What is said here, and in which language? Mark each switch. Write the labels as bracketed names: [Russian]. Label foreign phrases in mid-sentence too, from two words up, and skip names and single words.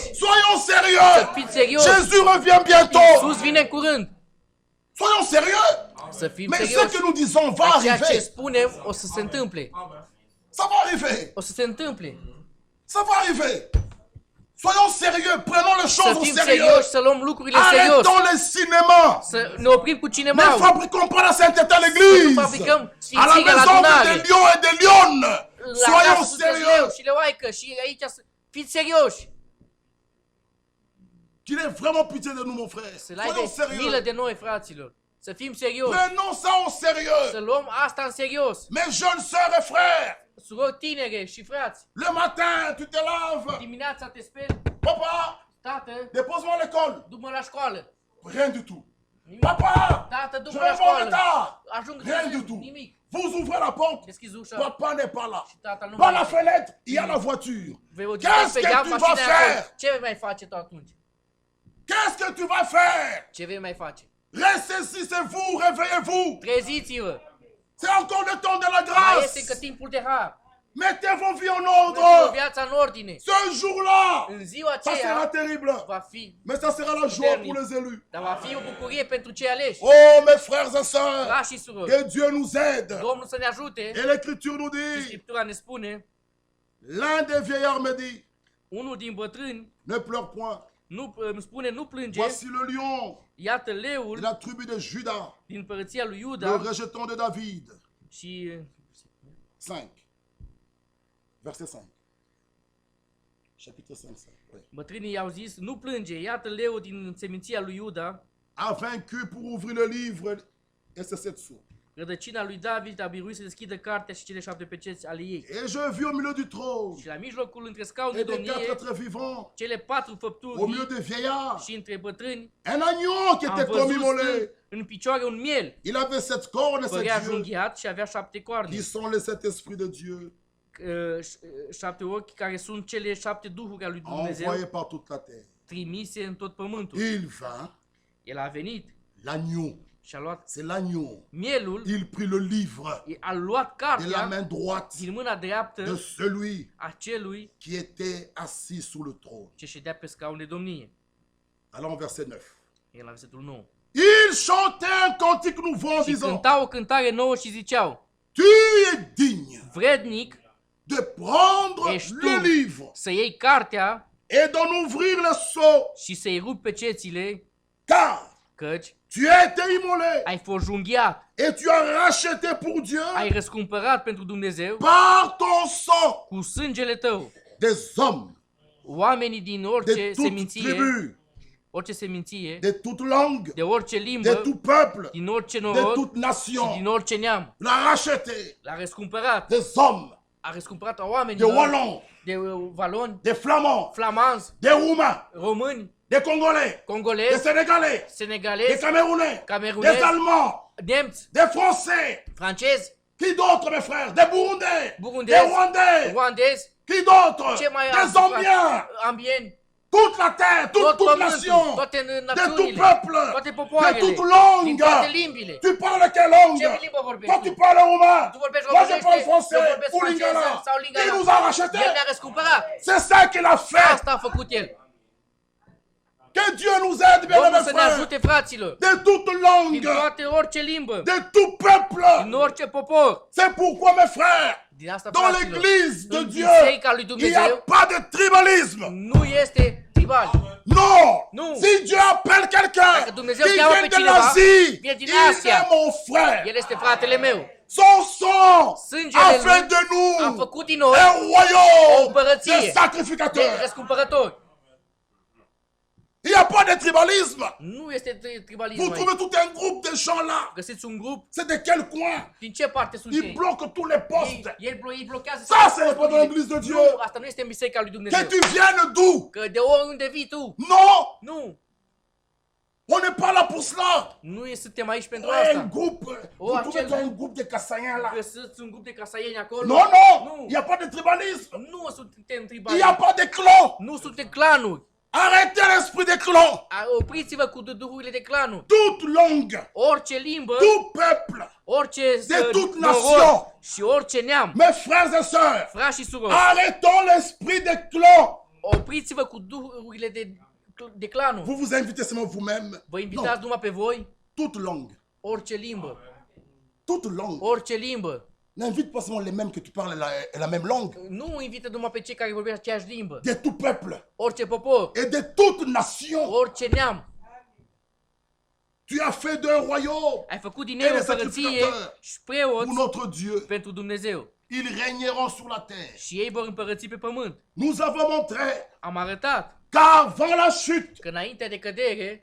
[French] Soyons sérieux. [Romanian] Fiți serioși. [French] Jésus revient bientôt. [Romanian] Iisus vine în curând. [French] Soyons sérieux. [Romanian] Să fim [French] Mais ce [Romanian] serioși. [French] que nous disons va [Romanian] Ceea ce [French] arriver. [Romanian] spunem o să se întâmple. [French] Ça va arriver. [Romanian] O să se întâmple. [French] Ça va arriver. Soyons sérieux. Prenons les [Romanian] Să [French] choses au [Romanian] fim [French] sérieux. [Romanian] serioși, să luăm lucrurile serios. [French] Arrêtons les cinémas. [Romanian] Să ne oprim cu [French] Ne [Romanian] cinema. [French] fabriquons pas la sainteté à l'église. Nous fabriquons À la [Romanian] sfințirea la [French] maison [Romanian] adunare. [French] des lions et des lionnes. [Romanian] La [French] Soyons [Romanian] casă sunteți leu [French] sérieux. [Romanian] și leoaică și aici fiți serioși. [French] Qu'il ait vraiment pitié de nous, mon frère. [Romanian] Să [French] Soyons [Romanian] ai milă [French] sérieux. [Romanian] de noi, fraților. Să fim serioși. [French] Prenons ça au [Romanian] Să [French] sérieux. [Romanian] luăm asta în serios. [French] Mes jeunes sœurs et frères, [Romanian] Surori tinere și frați. [French] le matin, tu te laves. [Romanian] Dimineața te speli. [French] Papa, [Romanian] Tată, [French] dépose-moi à l'école. [Romanian] du-mă la școală. [French] Rien du tout. [Romanian] Nimic. [French] Papa, [Romanian] Tată, [French] je [Romanian] du-mă la [French] vais en [Romanian] școală. [French] retard. [Romanian] Ajung [French] Rien du [Romanian] târziu. [French] tout. [Romanian] Nimic. [French] Vous ouvrez la porte. [Romanian] Deschizi ușa. [French] Papa n'est pas là. [Romanian] Tata nu [French] Par [Romanian] mai [French] la [Romanian] este. [French] fenêtre, il y a la voiture. [Romanian] Vei o [French] Qu'est-ce [Romanian] pe [French] que [Romanian] geam, [French] tu [Romanian] mașina [French] vas [Romanian] e acolo. [French] faire? [Romanian] Ce vei mai face tu atunci? [French] Qu'est-ce que tu vas faire? [Romanian] Ce vei mai face? [French] Ressaisissez-vous, réveillez-vous. [Romanian] Treziți-vă. [French] C'est encore le temps de la [Romanian] Mai este încă [French] grâce. [Romanian] timpul de har. [French] Mettez vos vies en [Romanian] Puneți-vă [French] ordre. [Romanian] viața în ordine. [French] Ce jour-là, [Romanian] În ziua [French] ça sera [Romanian] aceea [French] terrible. [Romanian] va fi, [French] Mais ça sera la joie pour les élus. [Romanian] dar va fi o bucurie pentru cei aleși. [French] Oh, mes frères et sœurs, [Romanian] Frați și surori, [French] que Dieu nous aide. [Romanian] Domnul să ne ajute. [French] Et l'Écriture nous [Romanian] Și [French] dit, [Romanian] Scriptura ne spune, [French] l'un des vieillards me dit, [Romanian] unul din bătrâni [French] ne pleure point. [Romanian] îmi spune, nu plânge, [French] Voici le lion [Romanian] iată [French] de [Romanian] leul [French] la tribu de Judas, [Romanian] din împărăția lui [French] le [Romanian] Iuda [French] rejeton de David. [Romanian] și [French] 5. Verset 5. Chapitre 5. Oui. [Romanian] bătrânii i-au zis, nu plânge, iată leul din seminția lui Iuda, [French] A vaincu pour ouvrir le livre, et c'est cette source. [Romanian] Rădăcina lui David a biruit să deschidă cartea și cele 7 peceți ale ei. [French] Et je vis au milieu du trône [Romanian] Și la mijlocul între scaunul [French] et [Romanian] de [French] des quatre [Romanian] domnie, [French] êtres vivants, [Romanian] cele 4 făpturi [French] au milieu [Romanian] vii [French] des vieillards, [Romanian] și între bătrâni, [French] un agneau qui [Romanian] am [French] était comme [Romanian] văzut [French] immolé. [Romanian] stând în picioare un miel. [French] Il avait 7 cornes, [Romanian] Părea [French] 7 yeux, [Romanian] junghiat și avea 7 coarne. [French] qui sont les 7 esprits de Dieu, [Romanian] 7 ochi care sunt cele 7 duhuri ale lui Dumnezeu [French] envoyés par toute la terre. [Romanian] trimise în tot pământul. [French] Il vint, [Romanian] El a venit [French] l'agneau, [Romanian] și a luat [French] c'est l'agneau. [Romanian] mielul, [French] Il prit le livre [Romanian] a luat [French] de la [Romanian] cartea [French] main droite [Romanian] din mâna [French] de [Romanian] dreaptă [French] celui [Romanian] a celui [French] qui était assis sous le trône. [Romanian] ce ședea pe scaun de domnie. [French] Allons au verset 9. [Romanian] E la versetul 9. [French] Il chantait un cantique nouveau en [Romanian] Și [French] disant, [Romanian] cântau o cântare nouă și ziceau: [French] tu es digne [Romanian] vrednic [French] de prendre [Romanian] ești [French] le [Romanian] tu [French] livre [Romanian] să iei cartea [French] et d'en ouvrir le sceau, [Romanian] și să-i rupi pecețile, [French] car [Romanian] căci [French] tu as été immolé [Romanian] ai fost junghiat, [French] et tu as racheté pour Dieu [Romanian] ai răscumpărat pentru Dumnezeu [French] par ton sang [Romanian] cu sângele tău [French] des hommes [Romanian] oamenii din [French] de [Romanian] orice [French] toute [Romanian] seminție, [French] tribu, de toute langue, [Romanian] de orice [French] de [Romanian] limbă, [French] tout peuple, [Romanian] din orice [French] de [Romanian] norod [French] toute [Romanian] și [French] nation. [Romanian] din orice neam. [French] L'a racheté [Romanian] L-a răscumpărat. [French] des hommes, [Romanian] A răscumpărat [French] de [Romanian] oamenilor, [French] Wallons, [Romanian] de valoni, [French] des Flamands, [Romanian] flamanzi, [French] des Roumains, [Romanian] români, [French] des Congolais, des [Romanian] congolezi, [French] Sénégalais, des [Romanian] senegalezi, [French] Camerounais, [Romanian] Camerounais, [French] des Allemands, [Romanian] nemți, [French] des Français. [Romanian] francezi, [French] Qui d'autre, mes frères? Des Burundais, [Romanian] Burundais, [French] des Rwandais. [Romanian] rwandezi, [French] Qui d'autre? [Romanian] ce mai [French] Des Zambiens. [Romanian] ambieni, [French] Toute la terre, [Romanian] tot [French] toute [Romanian] pământul, [French] nation, [Romanian] toate [French] de tout [Romanian] națiunile, [French] peuple, [Romanian] toate [French] de [Romanian] popoarele, [French] toute [Romanian] din [French] langue. [Romanian] toate limbile. [French] Tu parles quelle langue? [Romanian] Ce limbă vorbești [French] Toi, [Romanian] tu? [French] tu parles roumain. [Romanian] Tu vorbești [French] Moi, je [Romanian] românește, [French] parle [Romanian] eu [French] français [Romanian] vorbesc [French] ou [Romanian] franceză [French] lingala. [Romanian] sau [French] Il [Romanian] lingala. [French] nous a rachetés. [Romanian] El ne-a răscumpărat. [French] C'est ça qu'il a fait. [Romanian] Asta a făcut El. [French] Que Dieu nous aide, bien [Romanian] Domnul [French] mes [Romanian] să ne [French] frères. [Romanian] ajute, fraților, [French] De toute [Romanian] din [French] langue, [Romanian] toate orice limbă, [French] de tout peuple. [Romanian] din orice popor. [French] C'est pourquoi, mes frères, [Romanian] Din asta, [French] dans [Romanian] fraților, [French] l'église de [Romanian] în [French] Dieu, [Romanian] biserica lui [French] il n'y a [Romanian] Dumnezeu [French] pas de tribalisme. [Romanian] nu este tribal. [French] Non. [Romanian] Non. [French] Si Dieu appelle quelqu'un [Romanian] Dacă Dumnezeu [French] qui [Romanian] cheamă [French] vient [Romanian] pe [French] de [Romanian] cineva, [French] l'Asie, [Romanian] vine din [French] il [Romanian] Asia. [French] est mon frère. [Romanian] El este fratele meu. [French] Son sang [Romanian] Sângele [French] a [Romanian] lui [French] fait de [Romanian] a [French] nous [Romanian] făcut din noi [French] un royaume [Romanian] o împărăție [French] de [Romanian] de [French] sacrificateurs. [Romanian] răscumpărători. [French] Il n'y a pas de tribalisme. [Romanian] Nu este tribalism [French] Vous [Romanian] aici. [French] trouvez tout un groupe de gens là. [Romanian] Găsiți un grup, [French] C'est de quel coin? [Romanian] din ce parte sunt [French] Ils [Romanian] ei? [French] bloquent tous les postes. [Romanian] Ei blochează [French] Ça, [Romanian] toate [French] ce n'est pas dans [Romanian] posturile. [French] l'église de Dieu. [Romanian] Nu, asta nu este în biserica lui [French] Que [Romanian] Dumnezeu. [French] tu viennes d'où? [Romanian] Că de oriunde vii tu. [French] Non. [Romanian] Nu, [French] On n'est pas là pour cela. [Romanian] suntem aici pentru [French] Un [Romanian] asta. [French] groupe. [Romanian] Oh, [French] Vous trouvez [Romanian] acel- [French] un groupe de Kassaïens là. [Romanian] Găsiți un grup de casaieni acolo. [French] Non, non. [Romanian] Nu, [French] Il n'y a pas de tribalisme. [Romanian] nu suntem [French] Il n'y a [Romanian] tribali. [French] pas de clan. [Romanian] Nu suntem clanuri. [French] Arrêtez l'esprit des clans. [Romanian] Opriți-vă cu duhurile de clanuri. [French] Toute langue, [Romanian] Orice limbă, [French] tout peuple, [Romanian] orice [French] de toute [Romanian] norod [French] nation. [Romanian] și orice neam, [French] mes frères et sœurs, [Romanian] frați și surori, [French] arrêtons l'esprit des clans. [Romanian] opriți-vă cu duhurile de clanuri. [French] Vous vous invitez seulement vous-même. [Romanian] Vă [French] Non, [Romanian] invitați numai pe voi, [French] toute langue, [Romanian] orice limbă, [French] toute langue. [Romanian] orice limbă. [French] N'invite pas seulement les mêmes que tu parles la même langue. [Romanian] Nu invită numai pe cei care vorbesc aceeași limbă. [French] De tout peuple [Romanian] Orice popor, [French] et de toute nation. [Romanian] orice neam. [French] Tu as fait d'un royaume [Romanian] Ai făcut din ei o împărăție și preoți [French] pour notre Dieu. [Romanian] pentru Dumnezeu. [French] Ils régneront sur la terre. [Romanian] Și ei vor împărăți pe pământ. [French] Nous avons montré [Romanian] Am arătat [French] qu'avant la chute, [Romanian] că înainte de cădere,